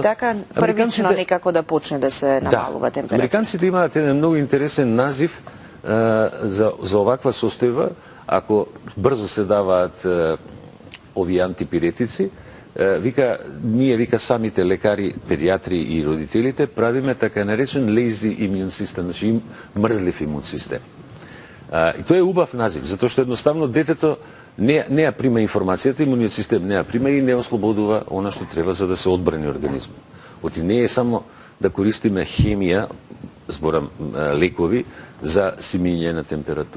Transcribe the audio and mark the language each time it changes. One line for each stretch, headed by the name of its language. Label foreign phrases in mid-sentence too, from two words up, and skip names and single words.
Macedonian: Така првично некако да почне да се намалува температура. Американците имаат еден многу интересен назив за оваква состојба, ако брзо се даваат овие антипиретици, вика самите лекари, педиатри и родителите правиме така наречен
English: lazy immune system,
Macedonian: значи мрзлив имун систем. И тоа е убав назив, затоа што едноставно детето не ја прима информацијата, имуниот систем не ја прима и не ослободува она што треба за да се одбрани организмот. Оти не е само да користиме хемија, зборам лекови, за симење на температура.